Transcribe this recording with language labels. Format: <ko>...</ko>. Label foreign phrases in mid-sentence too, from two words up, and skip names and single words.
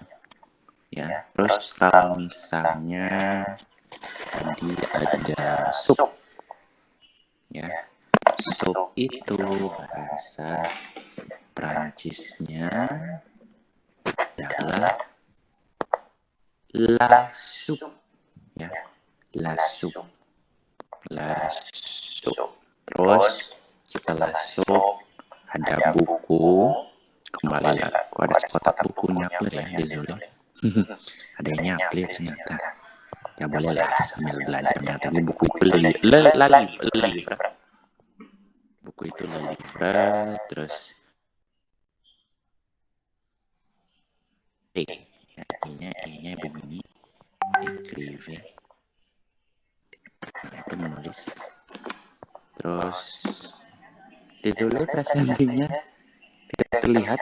<id>Ya, terus kalau misalnya tadi ada sup, ya, sup itu bahasa Prancisnya adalah</id> <fr>la soupe,</fr> <id>ya,</id> <fr>la soupe.</fr> <id>Terus setelah sup ada buku, kembali lah, aku ada sekotak buku nyaplir ya, désolé. Ada yang nyaplir ternyata. Ya boleh lah sambil belajar tapi buku itu</id> <fr>le livre.</fr> <id>Buku itu</id> <fr>le livre,</fr> <id>terus E-nya begini, écrive. Nah, itu menulis. Terus désolé presentasinya tidak terlihat.</id>